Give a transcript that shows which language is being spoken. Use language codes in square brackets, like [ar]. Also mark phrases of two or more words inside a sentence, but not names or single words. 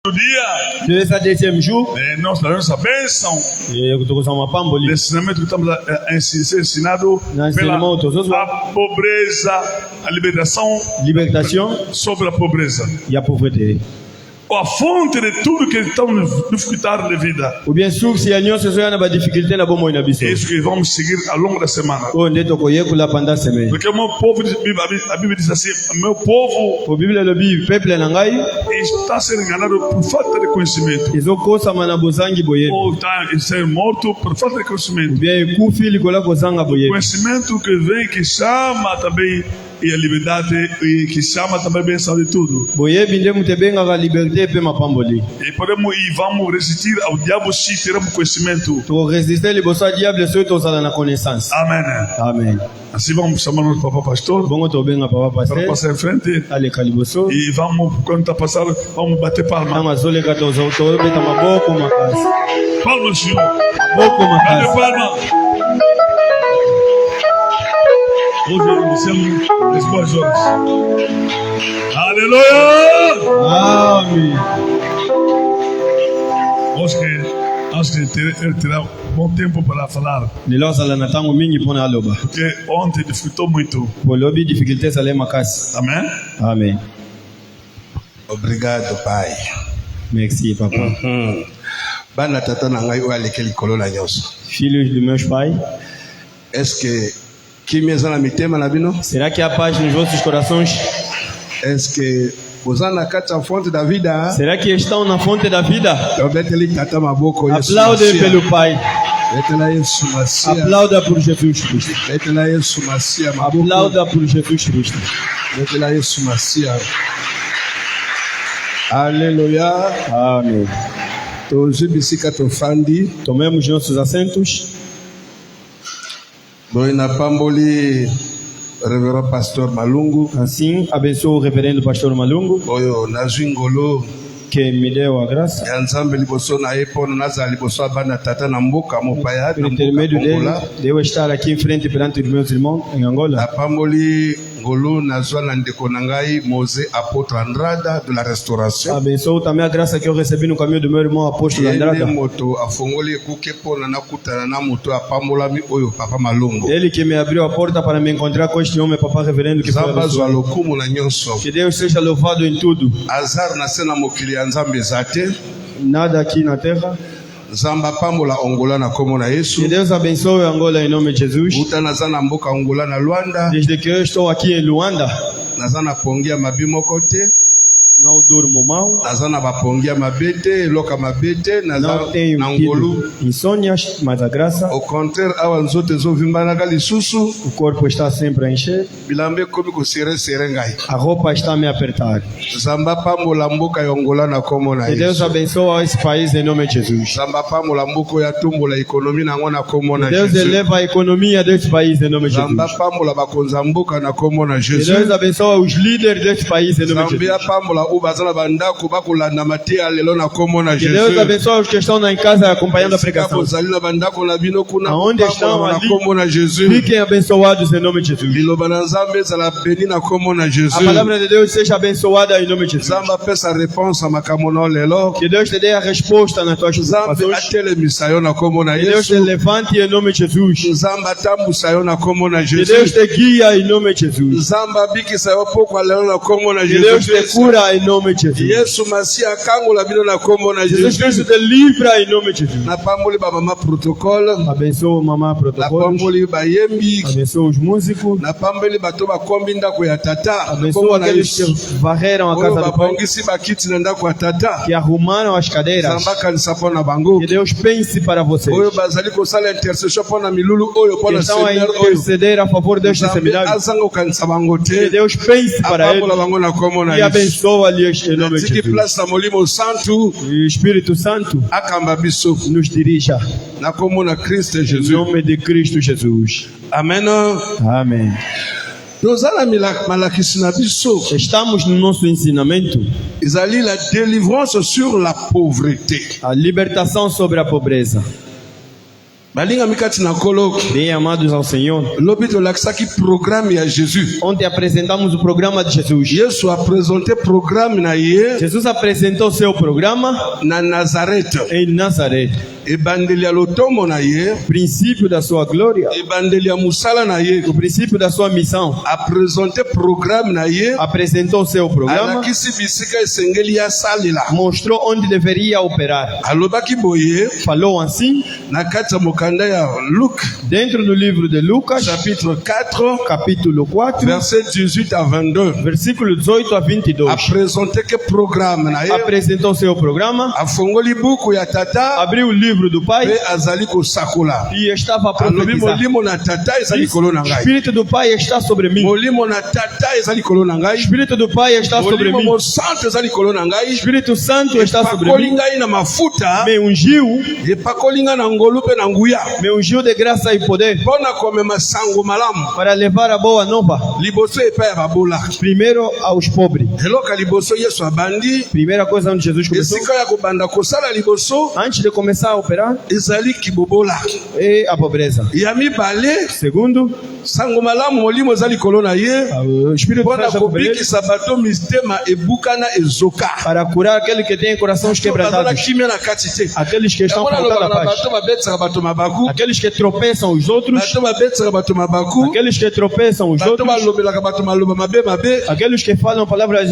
[pt] Dia, [fr] esse deuxième jour, [pt] nós daremos a bênção eu tô com uma pamboli. desse ensinamento que estamos ser ensinado pela a pobreza, a Libertação sobre a pobreza. e a pauvreté. A fonte de tudo que estamos dificultando de vida. [fr] Ou bien sûr, si [ln] a se soya na ba difficulté na bomo ina biso. [pt] É isso que vamos seguir ao longo da semana. [ln] O ndeto ko yekula [fr] pendant semaine. [pt] Porque o meu povo, a Bíblia diz assim, meu povo [ln] O Bíblia le bi peuple na ngai [pt] está sendo enganado por falta de conhecimento. [ln] ezokosa mana bozangi boye. [pt] Ou está sendo morto por falta de conhecimento. [ln] Bien kufi likola kozanga boye. [pt] Conhecimento que vem, que chama também e a liberdade, e que chama também a bênção de tudo. [ln] Boye binde mutebenga ka liberté pe mapamboli. [pt] E podemos e vamos resistir ao diabo se teremos conhecimento. [ln] To résister liboso a diable so to sala na connaissance. [pt] Amém. [ln] Amen. [pt] Assim vamos chamar nosso papá pastor [ln] Bongo to benga papa para pasteur. [pt] passar em frente. [ln] Ale kaliboso. [pt] E vamos, quando está passando, vamos bater palma. [ln] Kama zole ka to zo beta maboko makasi. [pt] Palma, Senhor. [ln] Maboko [pt] Bate [ln] makasi. [pt] palma. Hoje iniciamos as boas horas. Aleluia! [ln] Amen. [pt] Acho que ele terá bom tempo para falar. [ln] Lelo sala na tango mingi pona aloba. [pt] Porque ontem dificultou muito. [ln] Bolobi difficulté sala makasi. [pt] Amém? [ln] Amen. [pt] Obrigado, Pai. [fr] Merci papa. [ln] Bana tata na ngai o alekeli kolola nyonso. [pt] Filhos dos meus pais, [fr] Est-ce que [ln] kimi eza na mitema na bino? [pt] será que há paz nos vossos corações? [fr] Est-ce que [ln] oza na kati ya [pt] fonte da vida? Será que estão na fonte da vida? [ln] Obeteli tata maboko Yesu. [pt] Aplaude pelo Pai. [ln] Betela Yesu Masia. [pt] Aplauda por Jesus Cristo. [ln] Betela Yesu Masia maboko. [pt] Aplauda por Jesus Cristo. [ln] Betela Yesu Masia. Alléluia. [pt] Amém. [ln] Tozwi bisika tofandi. [pt] Tomemos nossos assentos. [ln] Boye na pamboli Révérend Pasteur Malungu. [pt] Assim, abençoo o reverendo pastor Malungu, [ln] Oyo nazwi ngolo [pt] que me deu a graça. [ln] ya Nzambe liboso na ye mpo nazala liboso ya bana tata na mboka mopaya [pt] Por [ln] na mboka [pt] intermédio dele, [ln] Angola. [pt] de eu estar aqui em frente perante os meus irmãos em Angola. [ln] Napamboli ngolo nazwa na ndeko na ngai Mose apôtre Andrada [fr] de la restauration. [pt] Abençoo também a graça que eu recebi no caminho do meu irmão apóstolo [ln] Yende [pt] Andrada. [ln] moto afongoli ekuke mpo na nakutana na moto apambolami oyo Papa Malungu. [pt] Ele que me abriu a porta para me encontrar com este homem, papá reverendo, que foi [ln] Nzambe azwa [pt] abençoado. [ln] lokumu na nyonso. [pt] Que Deus seja louvado em tudo. [ln] Azar na se na mokili ya Nzambe eza te. [pt] Nada aqui na terra. [ln] Nzambe apambola Ongola na kombo na [pt] Que [ln] Yesu. [pt] Deus abençoe Angola em nome de Jesus. [ln] Uta naza na mboka Ongola na Luanda. [pt] Desde que eu estou aqui em Luanda, [ln] Naza na pongi ya mabi moko te. [pt] não durmo mal, [ln] Naza na bapongi ya mabe te, eloka mabe te, naza [pt] não tenho [ln] na ngolu. [pt] tido insônias, mas a graça, [fr] Au contraire, [ln] awa nzoto ezovimbanaka lisusu, [pt] o corpo está sempre a encher, [ln] bilamba ekomi kosere ngai. [pt] a roupa está a me apertar. [ln] Nzambe apambola mboka ya Ongola na kombo na [pt] Que Deus [ln] Yesu. [pt] abençoe esse país em nome de Jesus. [ln] Nzambe apambola mboka oyo atombola ekonomi nango na kombo na [pt] Deus [ln] Yesu. [pt] eleva a economia desse país em nome de [ln] Nzambe [pt] Jesus. [ln] apambola bakonzi ya mboka na kombo na [pt] Que Deus [ln] Yesu. [pt] abençoe os líderes desse país em nome de [ln] Nzambe [pt] Jesus. [ln] apambola oyo baza na bandako bakolanda mateya lelo na kombo na [pt] Que Deus [ln] Yesu. [pt] abençoe os que estão em casa acompanhando a [ln] Esika [pt] pregação. [ln] bozali na bandako na bino kuna [pt] Aonde estão [ln] apambola na ali, kombo na Yesu. [pt] fiquem abençoados em nome de Jesus. [ln] Liloba na Nzambe ezala beni na kombo na Yesu. [pt] A palavra de Deus seja abençoada em nome de Jesus. [ln] Nzambe apesa réponse ya makambo na yo lelo. [pt] Que Deus te dê a resposta nas tuas [ln] Nzambe [pt] situações. [ln] atelemisa yo na kombo na [pt] Que Deus te [ln] Yesu. [pt] levante em nome de Jesus. [ln] Nzambe atambusa yo na kombo na [pt] Que Deus [ln] Yesu. [pt] te guia em nome de Jesus. [ln] Nzambe abikisa yo pokwa lelo na kombo na [pt] Que Deus te [ln] Yesu. [pt] cura em nome de Jesus. [ln] Yesu Masia akangola bino na kombo na [pt] Jesus Cristo [ln] Yesu. [pt] te livra em nome de Jesus. [ln] Napamboli ba mama protocole. [pt] Abençoa mamá protocolos. [ln] Napamboli bayembi. [pt] Abençoa os músicos. [ln] Napamboli bato bakombi ndako ya tata. Kombo [pt] Abençoa [ln] na [pt] aqueles que [ln] Yesu. [pt] varreram a [ln] Oyo [pt] casa do Pai. [ln] babongisi bakiti na ndako ya tata. [pt] Que arrumaram as cadeiras. [ln] Nzambe akanisa mpo na bango. [pt] Que Deus pense para vocês. [ln] Oyo bazali kosala intercession mpo na milulu oyo mpo [pt] Que [ln] na [pt] estão a [ln] seigneur oyo. [pt] interceder a favor deste [ln] Nzambe [pt] seminário. [ln] azanga kokanisa bango [pt] Que [ln] te. [pt] Deus pense para eles. [ln] Apambola bango na kombo na [pt] E [ln] Yesu. [pt] abençoa-lhes em nome de [ln] Tiki [pt] Jesus. [ln] place na molimo santu [pt] E o Espírito Santo [ln] akamba biso [pt] nos dirija. [ln] na kombo na Kristo [pt] Em [ln] Jésus. [pt] nome de Cristo Jesus. [ln] Amen. [pt] Amém. [ln] Toza na malakisi na biso [pt] Estamos no nosso ensinamento. [fr] ezali la délivrance sur la pauvreté. [pt] A libertação sobre a pobreza. [ln] balinga mikati na koloko [pt] Bem amados ao Senhor, [ln] lobi tolakisaki programme ya Jésus. [pt] ontem apresentamos o programa de Jesus. [ln] Yesu [fr] a présenté [ln] programme na ye [pt] Jesus apresentou seu programa [ln] na Nazareth. [pt] em Nazaré. [ln] Ebandeli ya lotomo na ye, [pt] O princípio da sua glória, [ln] ebandeli ya musala na ye, [pt] o princípio da sua missão. [fr] a présenté [ln] programme na ye, [pt] Apresentou seu programa, [ln] alakisi bisika esengeli ya salela. [pt] mostrou onde deveria operar. [ln] Alobaki boye [pt] Falou assim, [ln] na kati ya mokanda ya Luc [pt] dentro do livro de Lucas, [ln] chapitre 4 [pt] capítulo 4, [ln] verset 18 à 22. [pt] versículo 18 a 22. [fr] A présenté que [ln] programme na ye, [pt] Apresentou seu programa, [ln] afongoli buku ya tata [pt] abriu o livro do Pai [ln] pe azali kosakola. [pt] e estava a [ln] Alobi [pt] profetizar. [ln] molimo na tata ezali [pt] Disse, [ln] likolo na [pt] o [ln] ngai. [pt] Espírito do Pai está sobre mim. [ln] Molimo na tata ezali likolo na [pt] O [ln] ngai. [pt] Espírito do Pai está sobre [ln] Molimo [pt] mim. [ln] mo santo ezali likolo na [pt] O [ln] ngai. [pt] Espírito Santo está sobre [ln] Epakoli [pt] mim. [ln] ngai na mafuta, [pt] Me ungiu, [ln] epakoli ngai na ngolu pe na nguya. [pt] me ungiu de graça e poder [ln] Mpona komema sango malamu [pt] para levar a boa nova [ln] liboso epai ya babola. [pt] primeiro aos pobres. [ln] Eloko ya liboso Yesu abandi, [pt] Primeira coisa onde Jesus começou, [ln] esika ya kobanda kosala liboso [pt] antes de começar a operar, [ln] ezali kibobola. [pt] é a pobreza. [ln] Ya mibale, [pt] Segundo, [ln] sango malamu molimo ezali likolo na ye, [pt] o Espírito [ln] mpona [pt] Santo sobre ele, [ln] kobikisa bato mitema ebukana ezoka. [pt] para curar aquele que tem corações [ln] Bazala [pt] quebrantados, [ln] kimia na kati te. [pt] aqueles que estão [ln] Yango [pt] faltando [ln] nalobaka [pt] a [ln] na [pt] paz, [ln] bato babetisaka bato mabaku, [pt] aqueles que tropeçam os outros, [ln] bato babetisaka bato mabaku, [pt] aqueles que tropeçam os [ln] bato [pt] outros, [ln] balobelaka bato maloba mabe mabe, [pt] aqueles que falam palavras